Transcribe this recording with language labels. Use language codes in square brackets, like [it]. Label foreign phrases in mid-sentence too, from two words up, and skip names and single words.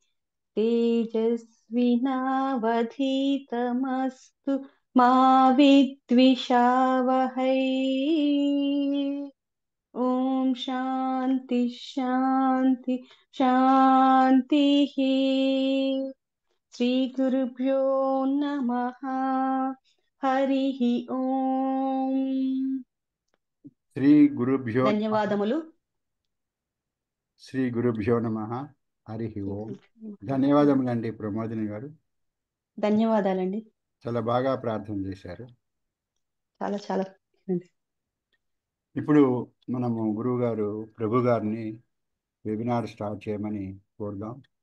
[sa] तेजस्विनावधीतमस्तु मा विद्विषावहै ओम शांति शांति शांतिः श्री गुरुभ्यो नमः हरिः ओम శ్రీ గురుభ్యో [te] ధన్యవాదములు [sa] శ్రీ గురుభ్యో నమః హరి ఓం. [te] ధన్యవాదములండి ప్రమోదిని గారు, ధన్యవాదాలండి. చాలా బాగా ప్రార్థన చేశారు. చాలా చాలా ఇప్పుడు మనము గురువు గారు ప్రభు గారిని [en] webinar start [te] చేయమని కోరుదాం.